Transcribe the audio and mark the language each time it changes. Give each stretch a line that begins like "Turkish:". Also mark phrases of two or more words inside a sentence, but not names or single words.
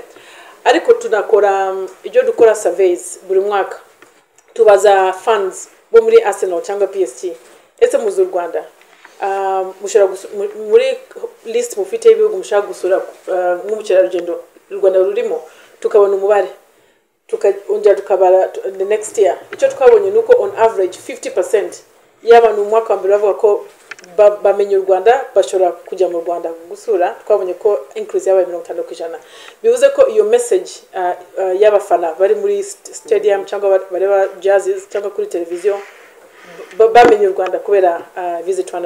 Kinyarwanda: Ariko tunakora ibyo dukora surveys buri mwaka, tubaza funds bo muri Arsenal cyangwa PST, ese muzu u Rwanda mushara muri list mufite ibihugu mushaka gusura nk'ubukerarugendo u Rwanda rurimo, tukabona umubare tukongera tukabara
English: the next year.
Kinyarwanda: Icyo twabonye nuko
English: on average
Kinyarwanda: 50% y'abantu mu mwaka wa mbere bavuga ko bamenye u Rwanda bashobora kujya mu Rwanda gusura. Twabonye ko increase yabaye 50%. Bivuze ko iyo message y'abafana bari muri stadium cyangwa bareba jazzes cyangwa kuri televiziyo bamenye u Rwanda kubera Visit Rwanda.